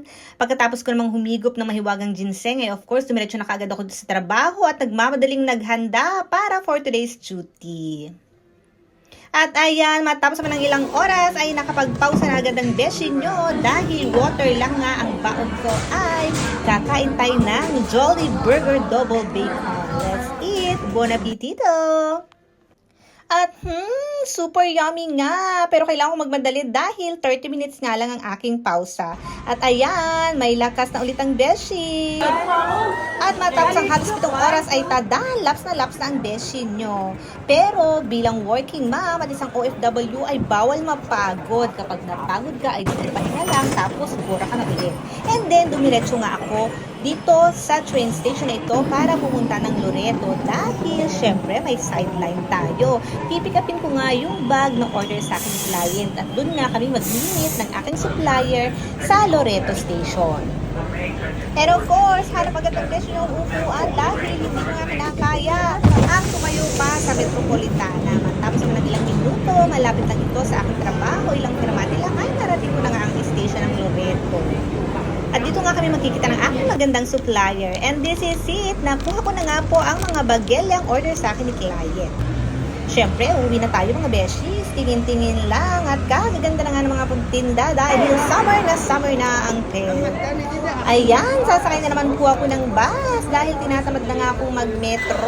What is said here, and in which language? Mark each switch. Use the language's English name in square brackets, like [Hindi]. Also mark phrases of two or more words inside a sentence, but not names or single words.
[Filipino] Pagkatapos ko namang humigop ng mahiwagang ginseng, [English] of course, [Filipino] dumiretso na kaagad ako sa trabaho at nagmamadaling naghanda para [English] for today's duty. [Filipino] At ayan, matapos naman ng ilang oras ay nakapagpausa na agad ang beshi nyo dahil water lang nga ang baon ko ay kakain tayo ng Jolly Burger Double Bacon. [English] Let's eat! [Italian] Buon appetito! [Filipino] At [English] super yummy [Filipino] nga. Pero kailangan ko magmadali dahil 30 minutes nga lang ang aking pausa. At ayan, may lakas na ulit ang beshi. At matapos ang halos 7 oras ay tada, laps na ang beshi nyo. Pero bilang [English] working mom [Filipino] at isang OFW ay bawal mapagod. Kapag napagod ka ay pahinga lang tapos bura ka na ulit. [English] And then [Filipino] dumiretso nga ako dito sa train station na ito para pumunta ng Loreto dahil syempre may sideline tayo. Pipikapin ko nga yung bag na order sa aking client at doon nga kami mag-meet ng aking supplier sa Loreto Station. [English] And of course, [Filipino] hanap agad ng beshi yung upuan dahil hindi ko nga kinakaya ang tumayo pa sa Metropolitana. Matapos naman ng ilang minuto, malapit lang ito sa aking trabaho, ilang pirmati lang ay narating ko na nga ang station ng Loreto. At dito nga kami magkikita ng aking magandang supplier. [English] And this is it. [Filipino] Nakuha ko na nga po ang mga bagelyang order sa akin ni client. Siyempre, uuwi na tayo mga beshies. Tingin-tingin lang at kagaganda na nga ng mga puntinda dahil summer na ang tel. Ayan, sasakay na naman po ako ng bus dahil tinatamad na nga akong mag-metro.